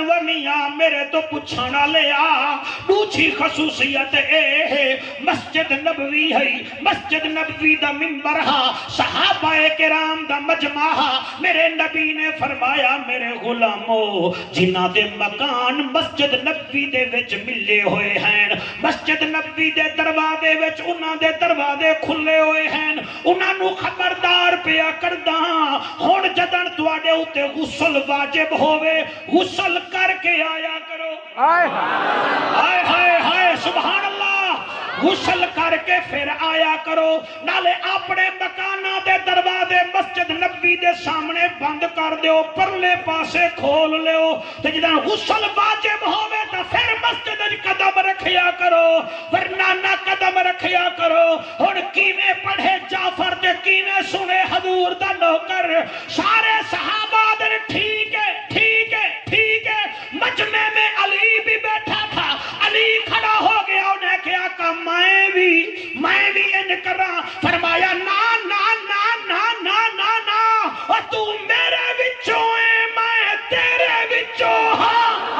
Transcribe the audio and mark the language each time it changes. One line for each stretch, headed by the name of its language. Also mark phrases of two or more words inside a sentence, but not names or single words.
Punjabi: و میاں میرے تو پوچھنا لیا دوجی خصوصیت اے ہے مسجد نبوی ہے مسجد نبوی دا منبر ہا صحابہ کرام دا مجمع ہا میرے نبی نے فرمایا میرے غلامو جنہ دے مکان مسجد نبوی دے وچ ملے ہوئے ہیں مسجد نبوی دے دروازے وچ انہاں دے دروازے کھلے ہوئے ہیں انہاں نو خبردار پیا کردا ہن جدن تواڈے اوتے غسل واجب ہوے غسل کر کے آیا کرو ہائے ہائے ہائے سبحان اللہ غسل کر کے پھر آیا کرو نالے اپنے مکاناں دے دروازے مسجد نبوی دے سامنے بند کر دیو پرلے پاسے کھول لیو تے جدن غسل واجب ہوے تے پھر مسجد وچ قدم رکھیا کرو ورنہ نہ قدم رکھیا کرو ہن کیویں پڑھے جعفر تے کیویں سنے حضور دا نوکر سارے صحابہ دے ٹھیک ہے ٹھیک ہے ٹھیک ہے
Urdu: مجمع میں علی بھی بیٹھا تھا علی کھڑا ہو گیا
Punjabi: انہیں کیا کہ میں بھی ان کراں فرمایا نا نا نا نا نا نا نا اور تو میرے وچوں ہے میں تیرے وچوں ہاں